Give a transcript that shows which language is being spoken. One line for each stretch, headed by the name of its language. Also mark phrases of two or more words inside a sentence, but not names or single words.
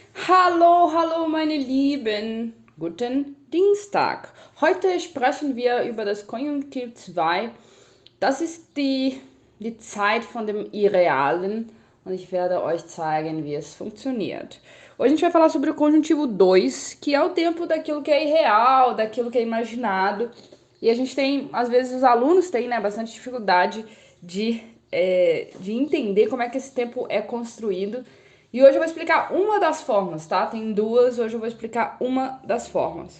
German: Hallo, hallo, meine Lieben. Guten Dienstag. Heute sprechen wir über das Konjunktiv 2. Das ist die Zeit von dem Irrealen und ich werde euch zeigen, wie es funktioniert.
Portuguese: Hoje a gente vai falar sobre o conjuntivo 2, que é o tempo daquilo que é irreal, daquilo que é imaginado. E a gente tem, às vezes, os alunos têm, né, bastante dificuldade de entender como é que esse tempo é construído. E hoje eu vou explicar uma das formas, tá? Tem duas, hoje eu vou explicar uma das formas.